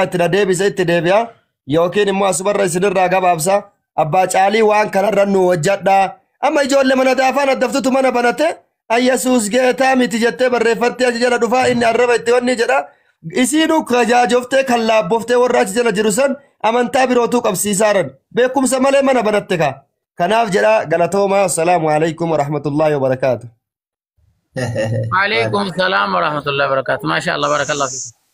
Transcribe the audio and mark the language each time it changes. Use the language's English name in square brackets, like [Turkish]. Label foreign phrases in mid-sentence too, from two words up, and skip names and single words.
[Oromo] itti na deebise itti deebi'a yookiin immoo asumarra isinirraa gabaabsa abbaa caalii waan kanarra nu hojjadhaa amma ijoollee mana daafaan addaftutu mana banate ayyasuus geetaa miti jettee barreeffattee achi jala dhufaa inni arraba itti wanni jedha isiinu kajaajoftee kan laabboftee warra achi jala jiru san amantaa birootuu qabsiisaaran beekumsa malee mana banatte ka kanaaf jedha galatoomaa [Arabic] السلام عليكم ورحمة الله وبركاته. وعليكم السلام ورحمة الله وبركاته ما شاء الله بارك الله فيكم